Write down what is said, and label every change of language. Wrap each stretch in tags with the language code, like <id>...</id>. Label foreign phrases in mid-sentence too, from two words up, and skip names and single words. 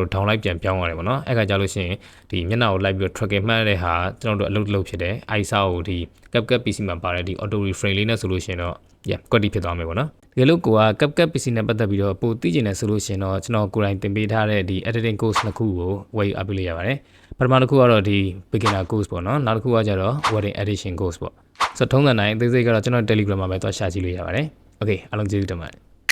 <my>တို့ down လိုက်ပြန်ပြောင်းရတယ်ပေါ့နော်အဲ့ခါကျလို့ရှိရင်ဒီမျက်နှာကိုလိုက်ပြီးတော့ tracking မှတ်တဲ့ဟာကျွန်တော်တို့အလုပ်ဖြစ်တယ် ISO ကိုဒီ CapCut PC မှာပါတဲ့ဒီ</my> <en>auto reframe</en> <my>လေးနဲ့ဆိုလို့ရှိရင်တော့ quality ဖြစ်သွားမယ်ပေါ့နော်တကယ်လို့ကိုက CapCut PC နဲ့ပတ်သက်ပြီးတော့ပိုသိကျင်တယ်ဆိုလို့ရှိရင်တော့ကျွန်တော်ကိုယ်တိုင်သင်ပေးထားတဲ့ဒီ</my> <en>editing course</en> <my>နှစ်ခုကိုဝယ်ယူအပ်ပေးလိုက်ရပါတယ်ပထမတစ်ခုကတော့ဒီ</my> <en>beginner course</en> <my>ပေါ့နော်နောက်တစ်ခုကကျတော့</my> <en>wedding edition course</en> <my>ပေါ့ဆိုတော့ထုံးစံတိုင်းအသေးစိတ်ကတော့ကျွန်တော် Telegram မှာပဲသွားရှာကြည့်လို့ရပါတယ် Okay အားလုံးကျေးဇူးတင်ပါတယ်</my>